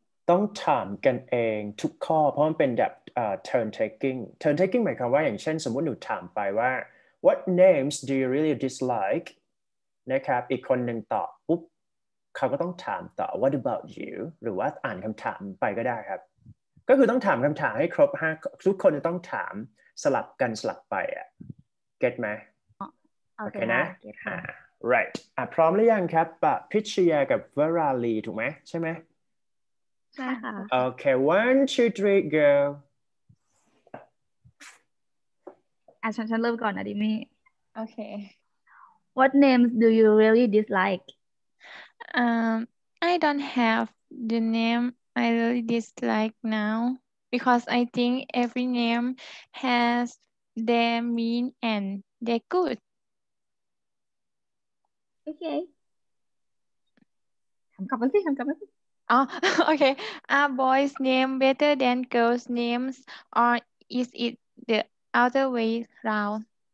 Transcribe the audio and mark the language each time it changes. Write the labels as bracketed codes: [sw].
[th] ต้องถามกันเองทุกข้อเพราะมันเป็นแบบturn taking หมายความว่าอย่างเช่นสมมุติหนูถามไปว่า [en] what names do you really dislike [th] นะครับอีกคนหนึ่งตอบปุ๊บเขาก็ต้องถามต่อ [en] what about you [th] หรือว่าอ่านคำถามไปก็ได้ครับก็คือต้องถามคำถามให้ครบ5ทุกคนจะต้องถามสลับกันสลับไปเก็ตไหมโอเคนะright พร้อมหรือยังครับพิชยากับวราลีถูกไหมใช่ไหม ใช่ค่ะ [en] โอเค one two three go [th] ฉันเริ่มก่อนนะดิมี่ โอเค [en] What names do you really dislike I don't have the name I really dislike now because I think every name has their mean and they're good. [th] Okay ทำกลับมาสิ [en] Oh, okay. Are boys' name better than girls' names, or is it the other way round?